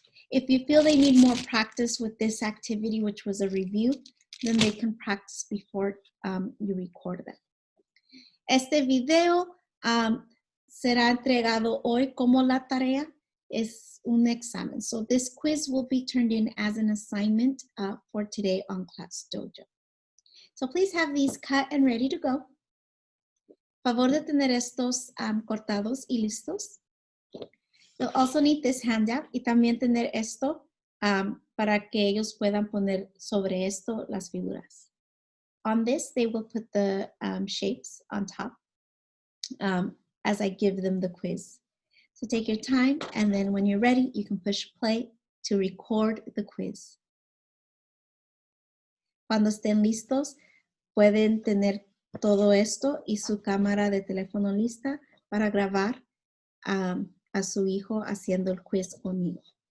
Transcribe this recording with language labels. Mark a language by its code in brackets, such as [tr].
[en] If you feel they need more practice with this activity, which was a review, then they can practice before you record them. [es] Este video será entregado hoy como la tarea. Es un examen. [en] So this quiz will be turned in as an assignment for today on Class Dojo. So please have these cut and ready to go. [es] Favor de tener estos cortados y listos. [en] You'll also need this handout [es] y también tener esto para que ellos puedan poner sobre esto las figuras. [en] On this, they will put the shapes on top as I give them the quiz. So take your time, and then when you're ready, you can push play to record the quiz. [es] Cuando estén listos, pueden tener todo esto y su cámara de teléfono lista para grabar a su hijo haciendo el quiz conmigo.